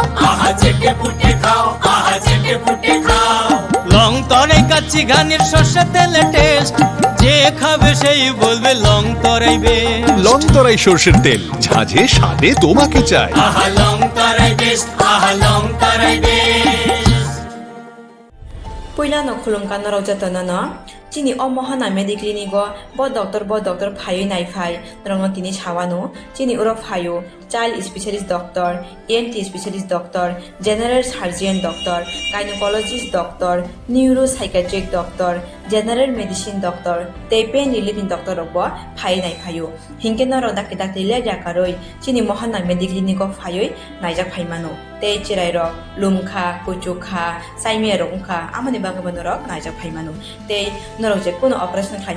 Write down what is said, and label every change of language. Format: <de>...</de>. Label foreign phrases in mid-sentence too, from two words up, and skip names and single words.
<bn>আহা চেটে পুটে খাও, আহা চেটে পুটে খাও। লং তরাই কাচ্চি ঘানির সর্ষে তেলে টেস্ট, যে খাবে সেই বলবে লং তরাই বেশ। লং তরাই সর্ষের তেল, ঝাঁঝে স্বাদে তোমাকে চাই। আহা লং তরাই বেশ, আহা লং তরাই বেশ।</bn> <trp>Puyla no khulumkan no raujatana no chini omohana mediclinigo bo doctor phayu nai phai rongno tini chawano chini uro phayu</trp> <en>child specialist doctor, ENT specialist doctor, general surgeon doctor, gynecologist doctor, neuropsychiatric doctor, general medicine doctor,</en> <trp>tei</trp> <en>pain relieving doctor</en> <trp>robo phai nai phayu hingke no ro dakte dakte le jakaroi chini mohana mediclinigo phayu naijak phaimano tei chirai ro lumkha kuchukha saime rongkha amani bagabano ro naijak phaimano tei norok je kono operation khaina</trp>